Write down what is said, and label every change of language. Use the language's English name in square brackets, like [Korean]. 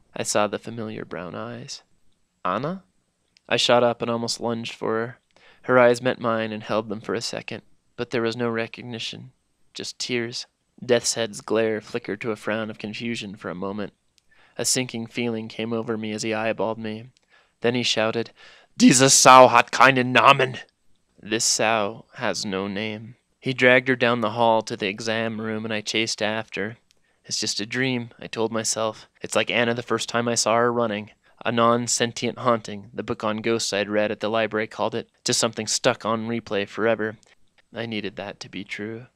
[English] I saw the familiar brown eyes. "Anna?" I shot up and almost lunged for her. Her eyes met mine and held them for a second, but there was no recognition, just tears. Death's Head's glare flickered to a frown of confusion for a moment. A sinking feeling came over me as he eyeballed me. Then he shouted, [German] "Diese Sau hat keinen Namen!" [English] This sow has no name. He dragged her down the hall to the exam room, and I chased after. It's just a dream, I told myself. It's like Anna the first time I saw her running. A non-sentient haunting, the book on ghosts I'd read at the library called it. Just something stuck on replay forever. I needed that to be true.